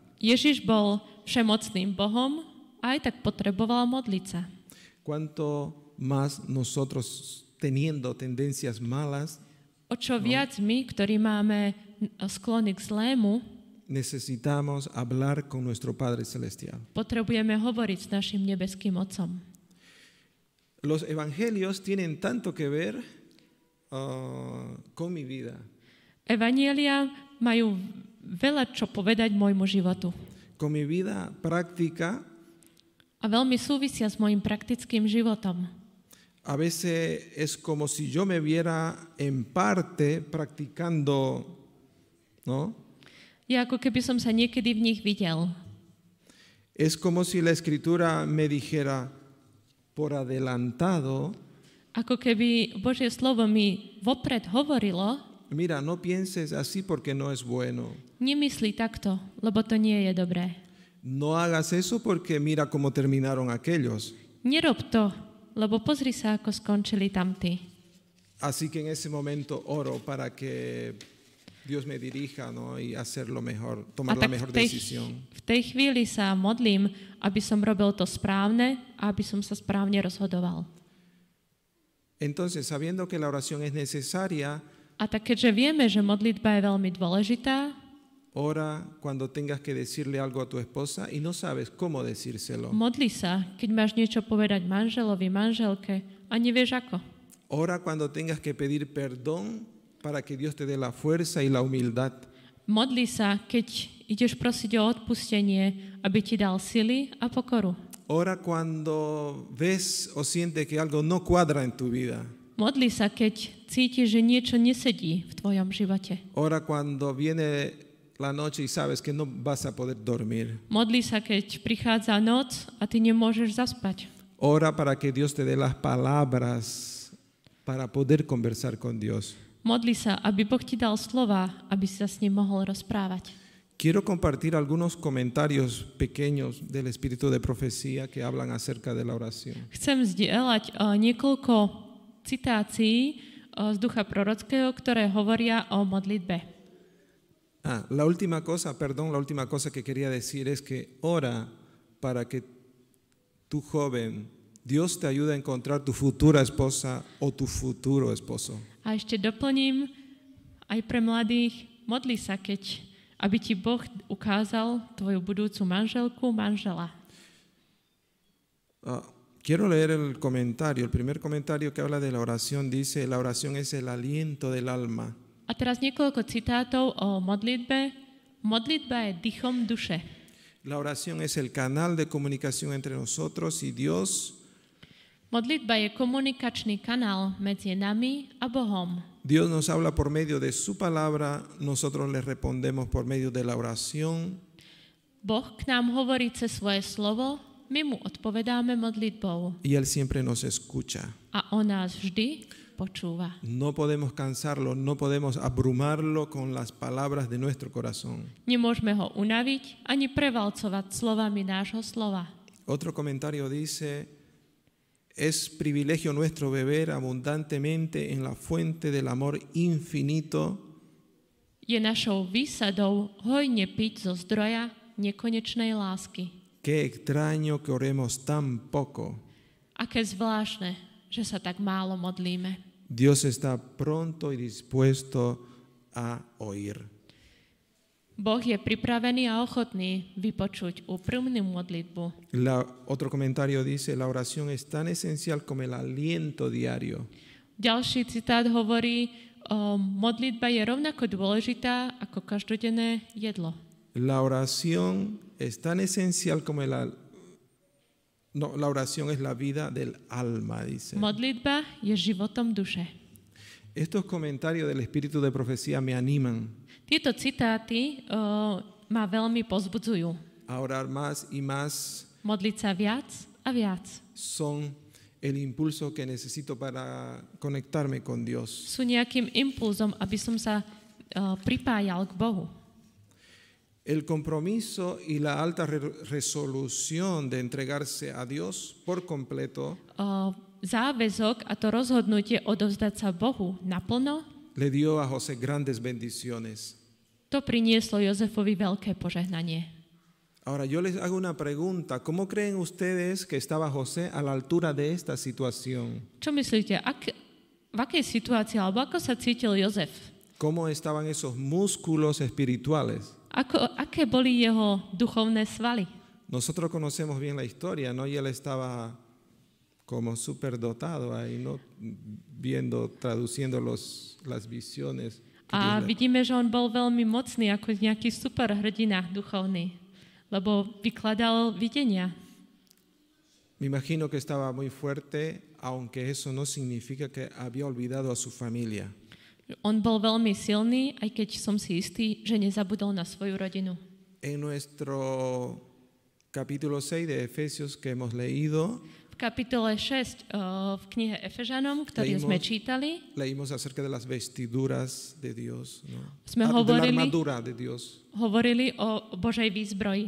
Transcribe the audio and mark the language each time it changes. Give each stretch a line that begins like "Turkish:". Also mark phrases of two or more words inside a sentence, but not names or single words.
Slovak: Ježiš bol všemocným Bohom a aj tak potreboval modliť sa.
Spanish: Cuanto más nosotros teniendo tendencias malas,
Slovak: O čo viac my, ktorí máme sklony k zlému,
Spanish: necesitamos hablar con nuestro Padre Celestial.
Slovak: potrebujeme hovoriť s našim nebeským Otcom.
Spanish: Los evangelios tienen tanto que ver con mi vida.
Slovak: Evanjelia majú veľa čo povedať môjmu životu.
Spanish: Con mi vida práctica.
Slovak: A veľmi súvisia s môjim praktickým životom.
Spanish: A veces es como si yo me viera en parte practicando, ¿no?
Slovak: Je ako keby som sa niekedy v nich videl.
Spanish: Es como si la Escritura me dijera por adelantado,
Slovak: Ako keby Božie slovo mi vopred hovorilo,
Spanish: mira, no pienses así porque no es bueno.
Slovak: nemyslí takto, lebo to nie je dobré.
Spanish: No hagas eso porque mira cómo terminaron aquellos.
Slovak: Nerob to, lebo pozri sa, ako skončili tamtí.
Spanish: Así que en ese momento oro para que Dios me dirija, ¿no? Y hacer lo mejor, tomar la mejor decisión.
Slovak: V tej chvíli sa modlím, aby som robil to správne a aby som sa správne rozhodoval.
Spanish: Entonces, sabiendo que la oración es necesaria,
Slovak: A tak keďže vieme, že modlitba je veľmi dôležitá,
Spanish: ora cuando tengas que decirle algo a tu esposa y no sabes cómo decírselo.
Slovak: modli sa, keď máš niečo povedať manželovi, manželke a nevieš ako.
Spanish: Ora cuando tengas que pedir perdón para que Dios te dé la fuerza y la humildad.
Slovak: Modli sa, keď ideš prosiť o odpustenie, aby ti dal sily a pokoru.
Spanish: Ora cuando ves o sientes que algo no cuadra en tu vida.
Slovak: Modli sa, keď cítiš, že niečo nesedí v tvojom živote.
Spanish: Ora cuando viene la noche y sabes que no vas a poder dormir.
Slovak: Modli sa, keď prichádza noc a ty nemôžeš zaspať.
Spanish: Ora para que Dios te dé las palabras para poder conversar con Dios.
Slovak: Modli sa, aby Boh ti dal slova, aby si sa s ním mohol rozprávať.
Spanish: Quiero compartir algunos comentarios pequeños del espíritu de profecía que hablan acerca de la oración.
Slovak: Chcem zdieľať niekoľko citácií z ducha prorockého, ktoré hovoria o modlitbe.
Spanish: La última cosa que quería decir es que ora para que tu joven, Dios te ayude a encontrar tu futura esposa o tu futuro esposo.
Slovak: A ešte doplním, aj pre mladých, modli sa, aby ti Boh ukázal tvoju budúcu manželku, manžela.
Spanish: Quiero leer el primer comentario que habla de la oración, dice, la oración es el aliento del alma.
Slovak: A teraz niekoľko citátov o modlitbe. Modlitba je dýchom duše.
Spanish: La oración es el canal de comunicación entre nosotros y Dios.
Slovak: Modlitba je komunikačný kanál medzi nami a Bohom.
Spanish: Dios nos habla por medio de su palabra, nosotros le respondemos por medio de la oración.
Slovak: Boh k nám hovorí cez svoje slovo, my mu odpovedáme modlitbou.
Spanish: Y Él siempre nos escucha.
Slovak: A on nás vždy počúva.
Spanish: No podemos cansarlo, no podemos abrumarlo con las palabras de nuestro corazón.
Slovak: Nemôžeme ho unaviť ani prevalcovať slovami nášho slova.
Spanish: Otro comentario dice, es privilegio nuestro beber abundantemente en la fuente del amor infinito.
Slovak: Je našou výsadou hojne piť zo zdroja nekonečnej lásky.
Spanish: Qué extraño que oremos tan poco.
Slovak: Aké zvláštne, že sa tak málo modlíme.
Spanish: Dios está pronto y dispuesto a oír.
Slovak: Boh je pripravený a ochotný vypočuť úprimnú modlitbu.
Spanish: Otro comentario dice, la oración es tan esencial como el aliento diario.
Slovak: Ďalší citát hovorí, modlitba je rovnako dôležitá ako každodenné jedlo.
Spanish: La oración es tan esencial como la oración es la vida del alma, dice.
Slovak: Modlitba je životom duše.
Spanish: Estos comentarios del espíritu de profecía me animan.
Slovak: Tieto citáty ma veľmi pozbudzujú.
Spanish: A orar más y más.
Slovak: Modliť sa viac a viac.
Spanish: Son el impulso que necesito para conectarme con Dios.
Slovak: Sú nejakým impulzom, aby som sa pripájal k Bohu.
Spanish: El compromiso y la alta resolución de entregarse a Dios por completo
Slovak: Záväzok a to rozhodnutie odovzdať sa Bohu naplno,
Spanish: le dio a José grandes bendiciones.
Slovak: to prinieslo Jozefovi veľké požehnanie.
Spanish: Ahora yo les hago una pregunta. ¿Cómo creen ustedes que estaba José a la altura de esta situación?
Slovak: Čo myslíte, v akej situácii, alebo ako sa cítil Jozef?
Spanish: ¿Cómo estaban esos músculos espirituales?
Slovak: Aké boli jeho duchovné svaly?
Spanish: Nosotros conocemos bien la historia, ¿no? Y él estaba como superdotado ahí, ¿no? Viendo, traduciendo las visiones.
Slovak: A vidíme, že on bol veľmi mocný, ako nejaký superhrdina duchovný, lebo vykladal videnia.
Spanish: Me imagino que estaba muy fuerte, aunque eso no significa que había olvidado a su familia.
Slovak: On bol veľmi silný, aj keď som si istý, že nezabudol na svoju rodinu.
Spanish: En nuestro capítulo 6 de Efesios que hemos leído,
Slovak: V kapitole 6 v knihe Efežanom, ktorý sme čítali,
Spanish: leímos acerca de las vestiduras de Dios, ¿no?
Slovak: Sme
Spanish: De la
Slovak: hovorili,
Spanish: armadura de Dios.
Slovak: hovorili o Božej výzbroji.